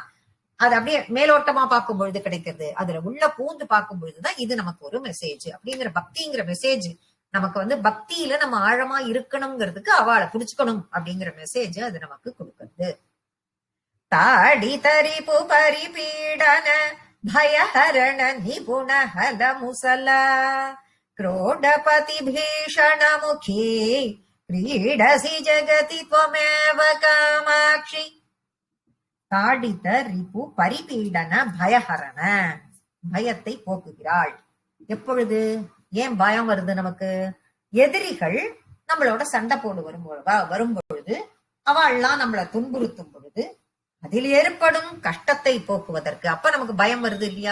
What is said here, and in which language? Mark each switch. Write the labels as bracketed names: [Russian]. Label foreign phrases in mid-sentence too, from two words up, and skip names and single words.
[Tamil] அது அப்படியே மேலோட்டமா பார்க்கும் பொழுது கிடைக்கிறது. அதுல உள்ள பூந்து பார்க்கும் பொழுதுதான் இது நமக்கு ஒரு மெசேஜ் அப்படிங்கிற பக்திங்கிற மெசேஜ். நமக்கு பக்தியில நம்ம ஆழமா இருக்கணுங்கிறதுக்கு அவளை புடிச்சுக்கணும் அப்படிங்கிற மெசேஜ் அது நமக்கு கொடுக்குறது. [Sanskrit] ताडित रिपु परिपीडन भयहरण निपुण हल मुसल क्रोडपति भीषण मुखी क्रीडसि जगति त्वमेव कामाक्षि ताडित रिपु परिपीडन भयहरण, [Tamil] பயத்தை போக்குகிறாள். எப்பொழுது? ஏன் பயம் வருது நமக்கு? எதிரிகள் நம்மளோட சண்டை போடு வரும்பொழுது, அவள்லாம் நம்மளை துன்புறுத்தும் பொழுது அதில் ஏற்படும் கஷ்டத்தை போக்குவதற்கு அப்ப நமக்கு பயம் வருது இல்லையா?